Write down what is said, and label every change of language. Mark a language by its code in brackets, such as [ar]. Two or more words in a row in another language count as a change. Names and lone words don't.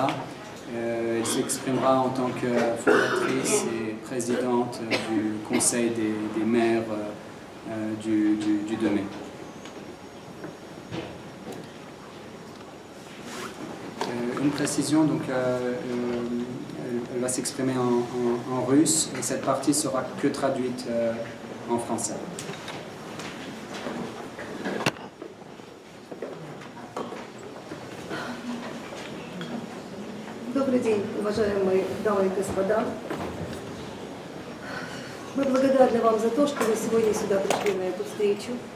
[fr] Elle s'exprimera en tant que fondatrice et présidente du Conseil des maires du 2 mai. Une précision, donc elle va s'exprimer en russe et cette partie sera que traduite en français. [ru] Добрый день, уважаемые дамы и господа. Мы благодарны вам за то, что вы сегодня сюда пришли на эту встречу.